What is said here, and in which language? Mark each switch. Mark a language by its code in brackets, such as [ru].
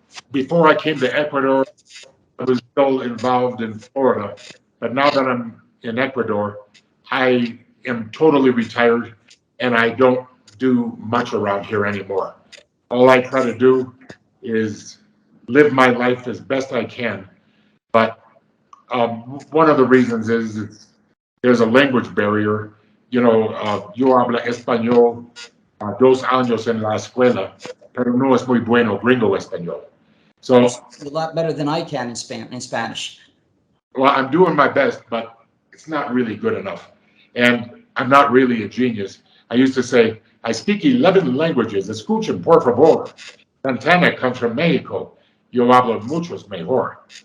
[en] Before I came to Ecuador, I was still involved in Florida, but now that I'm in Ecuador, I am totally retired and I don't do much around here anymore. All I try to do is live my life as best I can. But one of the reasons is there's a language barrier. You know, [es] yo habla español 2 años en la escuela, pero no es muy bueno gringo español. [en] So, A lot better than I can in Spanish. well, I'm doing my best, but it's not really good enough. And I'm not really a genius. I used to say, I speak 11 languages. [es] Escuchen, por favor. [en] Santana comes from Mexico. [es] Yo hablo muchos mejor.